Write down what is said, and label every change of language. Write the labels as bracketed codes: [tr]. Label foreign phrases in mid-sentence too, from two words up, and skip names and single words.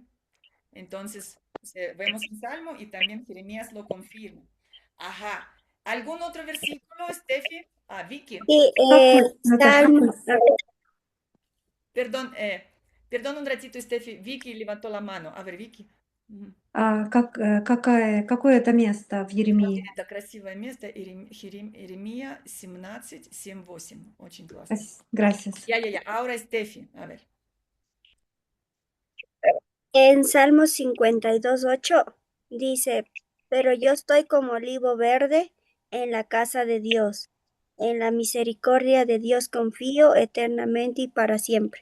[es] Entonces, vemos un salmo y también Jeremías lo confirma. Ajá. ¿Algún otro versículo, Steffi? Ah, Vicky. Y [ru] Наташа, [es] Salmo, [ru] какой? [es] Perdón, perdón un ratito, Steffi. Vicky levantó la mano. A ver, Vicky. Ujú. [ru] Какое это место в Еремии? Это красивое место. Иеремия 17, 7, 8. Очень классно. [es] Gracias. Ya. Ahora Steffi. A ver. en Salmo 52:8 dice, pero yo estoy como olivo verde en la casa de Dios. En la misericordia de Dios confío eternamente y para siempre.